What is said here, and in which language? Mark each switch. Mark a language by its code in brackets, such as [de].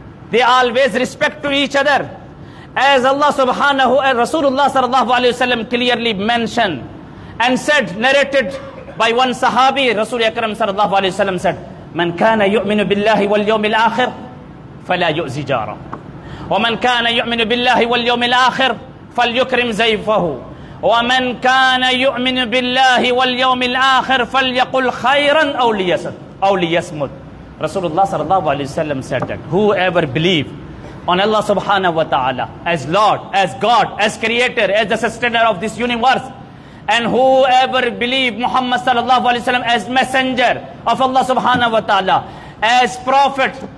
[en] They always respect to each other. As Allah subhanahu and Rasulullah sallallahu alayhi wasallam clearly mentioned and said, narrated by one sahabi, Rasul Akram sallallahu alayhi wasallam said, Man kana yu'minu billahi wal yawmil akhir fala yu'zi jara. [ar] ومن كان يؤمن بالله واليوم الآخر فليكرم زيفه ومن كان يؤمن بالله واليوم الآخر فليقل خيرا أو ليصمت. [en] Rasulullah sallallahu alayhi wasallam said that whoever believe on Allah subhanahu wa ta'ala as Lord, as God, as creator, as the sustainer of this universe, and whoever believe Muhammad sallallahu alayhi wasallam as messenger of Allah subhanahu wa ta'ala, as prophet.